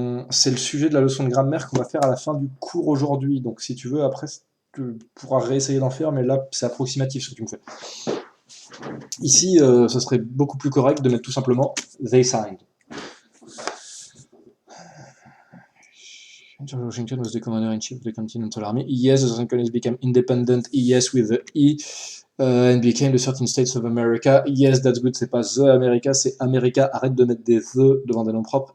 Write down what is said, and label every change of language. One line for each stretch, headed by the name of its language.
French: C'est le sujet de la leçon de grammaire qu'on va faire à la fin du cours aujourd'hui, donc si tu veux, après, tu pourras réessayer d'en faire, mais là, c'est approximatif ce que tu me fais. Ici, ce serait beaucoup plus correct de mettre tout simplement
English: they signed. George Washington was the commander-in-chief of the Continental Army. Yes, the Southern colonies became independent. Yes, with the E, and became the 13 States of America. Yes, that's good.
French: C'est pas
English: the America,
French: c'est America. Arrête de mettre des the devant des noms propres.